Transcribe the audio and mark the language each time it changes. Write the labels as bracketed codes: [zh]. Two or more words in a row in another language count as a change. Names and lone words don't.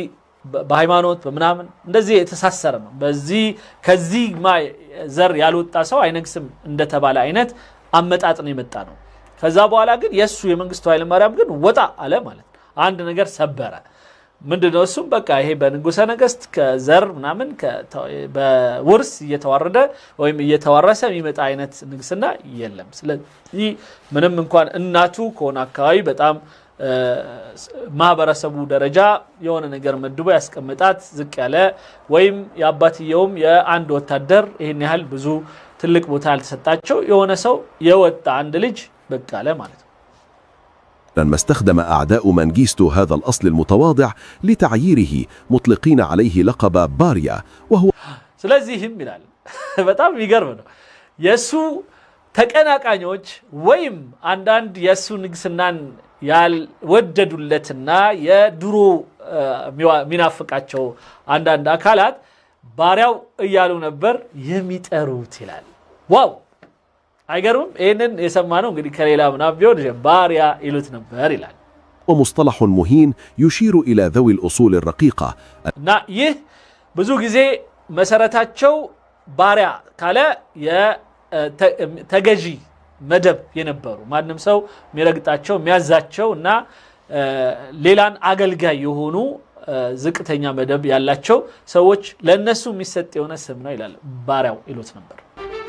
[am] በሃይማኖት በምናምን እንደዚህ የተሳሰረ ነው በዚህ ከዚህ ዘር ያልወጣ ሰው አይነግስም እንደተባለ አይነት አመጣጥ ነው የመጣ ነው ከዛ በኋላ ግን የሱ የመንግስቱ ኃይለ ማርያም ግን ወጣ አለ ማለት አንድ ነገር ሰበረ ምንድነው እሱም በቃ ይሄ በንጉሰ ነገስት ከዘር ምናምን በውርስ እየተዋረደ ወይም እየተዋረሰ የሚመጣ አይነት ንግስና የለም ስለዚህ ምንም እንኳን እናቱ ከሆነ አካባቢ በጣም ማህበረሰቡ ደረጃ የሆነ ነገር መድቦ ያስቀምጣት ዝቅ ያለ ወይም ያባትየውም የአንድ ወታደር ይሄን ያህል ብዙ ትልቅ ቦታ ያልተሰጣቸው የሆነ ሰው የወጣ አንድ ልጅ በቃ አለ ማለት ነው [ar] لما استخدم أعداء منغيستو هذا الأصل المتواضع لتعييره مطلقين عليه لقب باريا وهو [am] ስለዚህም ይላል በጣም ይገርም ነው የሱ ተቀናቃኞች ወይም አንዳንድ የሱ ንግስናን ያልወደዱለትና የድሮ ሚናፍቃቸው አንዳንድ አካላት ባሪያው እያሉ ነበር የሚጠሩት ይላል ዋው አይገርም ይሄንን የሰማነው እንግዲህ ከሌላ ምናምን ቢሆን ባሪያ ይሉት ነበር ይላል [ar] ومصطلح مهين يشير إلى ذوي الأصول الرقيقة [am] እና ይህ ብዙ ጊዜ መሰረታቸው ባሪያ ካለ የተገዢ መደብ የነበሩ ማንንም ሰው የሚረግጣቸው የሚያዛቸው እና ሌላን አገልጋይ የሆኑ ዝቅተኛ መደብ ያላቸው ሰዎች ለነሱ የሚሰጥ የሆነ ስም ነው ይላል ባሪያው ይሉት ነበር